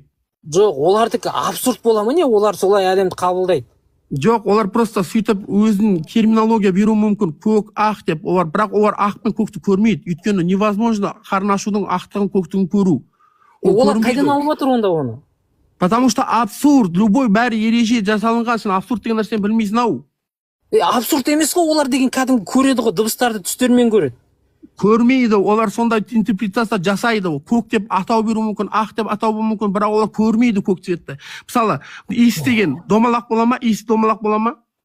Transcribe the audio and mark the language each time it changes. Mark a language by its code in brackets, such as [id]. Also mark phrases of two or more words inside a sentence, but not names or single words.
[kk] Жоқ, олардікі абсурд бола ма не? Олар солай әлемді қабылдайды. Жоқ, олар просто сөйтіп өзін терминология беру мүмкін, көк, ақ деп. Бірақ олар ақ пен көкті көрмейді. Өйткені невозможно қарын ашудың ақтығын көктігін көру. Олар қайдан алып отыр онда оны? [ru] Потому что абсурд, любой [kk] бәрі ереже жасалынған, сен абсурд деген нәрсені білмейсің ау. Абсурд емес қой, олар деген кәдімгі көреді ғой, дыбыстарды түстермен көреді. Көрмейді, олар сондай интерпретация жасайды. Көк деп атау беру мүмкін, ақ деп атау беру мүмкін, бірақ олар көрмейді көк цветті. Мысалы, иіс деген домалақ бола ма, иіс домалақ бола ма?